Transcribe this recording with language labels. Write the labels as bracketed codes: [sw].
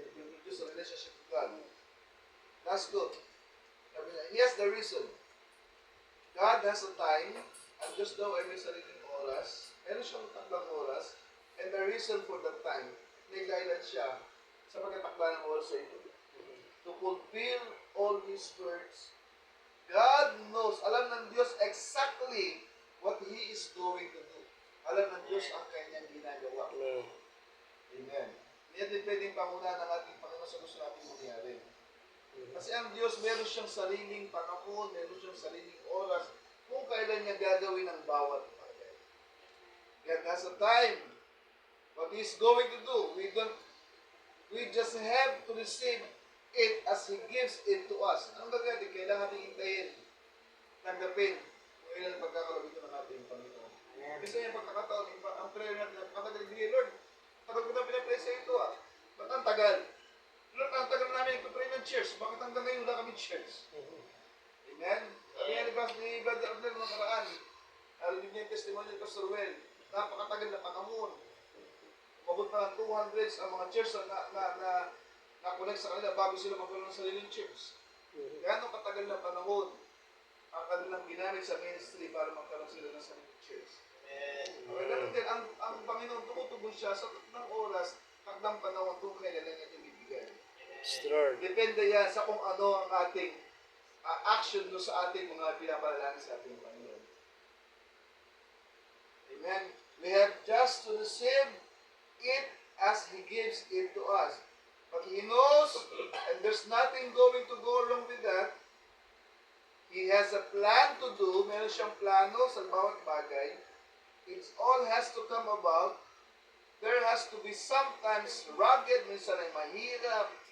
[en] It will produce a relationship with God. That's good. [tl] Sabi niya, [en] here's the reason. God has a time, and just [tl] daw ay may sariling oras, meron siyang takdang oras, [en] and the reason for that time, [tl] may dahilan siya sa pagkatakda ng oras sa ito. [en] To fulfill all His words. God knows, [tl] alam ng Diyos [en] exactly what He is going to do. [tl] Alam ng Diyos ang kanyang ginagawa. Amen. Hindi natin pwedeng pangunahan ng ating Panginoon sa gusto natin mangyari. Kasi ang Diyos, meron siyang sariling panahon, meron siyang sariling oras kung kailan niya gagawin ang bawat bagay. [en] God has a time. What He is going to do, we just have to receive it as He gives it to us. [tl] Anong gagawin? Kailangan natin hintayin, tanggapin, kung ilan ang pagkakalabit ng ating Panginoon. Bisa yung pagkakataon, ang prayer natin, napakatagal din Lord. Tagal ko na pinapray sa ito ah. Ba't ang tagal? Lord, ang tagal namin nagpapray ng church. Bakit hanggang ngayon wala kami church? Amen? Sabi nga ni Brother Abner nung nakaraan, narinig niya yung testimony ni Pastor Well, napakatagal na panahon. Umabot na ng 200 ang mga church na connect sa kanila bago sila magkaroon ng sariling church. Gano'ng katagal na panahon ang kanilang ginamit sa ministry para magkaroon sila ng sariling church. Okay, ganun din, ang Panginoon tumutugon siya sa ng oras, hanggang panahon kung kailan niya ito bibigay. [en] Yes, Lord. [tl] Depende yan sa kung ano ang ating action do sa ating mga pinapalalangin sa ating Panginoon. Amen. [en] We have just to receive it as He gives it to us. But He knows, and there's nothing going to go wrong with that. He has a plan to do. [tl] Meron siyang plano sa bawat bagay. [en] It all has to come about. There has to be sometimes rugged, [tl] minsan ay mahirap.